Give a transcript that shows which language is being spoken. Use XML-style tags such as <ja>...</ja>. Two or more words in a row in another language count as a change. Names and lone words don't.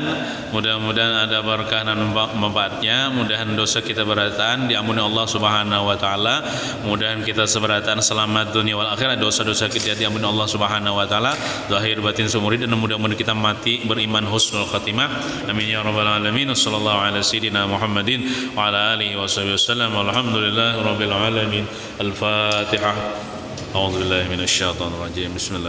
<bjn>Mudah-mudahan ada berkah dan manfaatnya. Mudahan dosa kita beratan diampuni</bjn> <ar>الله سبحانه وتعالى.</ar> <bjn>Mudahan kita seberatan selamat dunia wal akhirat. Dosa-dosa kita diampuni</bjn> <ar>الله سبحانه وتعالى.</ar> <bjn>Zahir batin sumuri, dan mudah-mudahan kita mati beriman</bjn> <ar>حسن الخاتمة. آمين يا رب العالمين. وصلى الله على سيدنا محمد وعلى آله وسلم. والحمد لله رب العالمين. Al-Fatihah. أعوذ بالله من الشيطان الرجيم. Bismillah.</ar>